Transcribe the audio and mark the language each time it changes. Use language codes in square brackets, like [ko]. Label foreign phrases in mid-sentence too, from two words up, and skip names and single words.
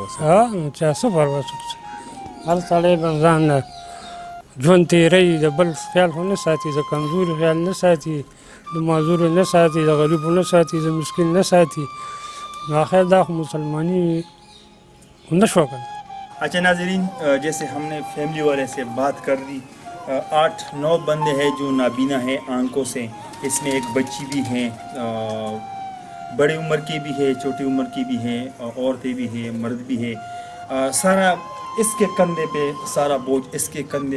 [ps] ها 50 پروا څوک هر سړی به ځان نه ژوند تېروي د بل خیال خو نه ساتي د کمزوري خیال نه ساتي د معذورو نه ساتي د غریبو نه ساتي د مسکین نه ساتي نو آخر دا خو مسلمانی نه شو کنه [ur] اچھا ناظرین جیسے ہم نے فیملی والے سے بات کر دی 8-9 بندے ہیں جو نابینا ہے آنکھوں سے اس میں ایک بچی بھی ہے بڑی عمر کی بھی ہے چھوٹی عمر کی بھی ہے عورتیں بھی ہے مرد بھی ہے سارا اس کے کندھے پہ سارا بوجھ اس کے کندھے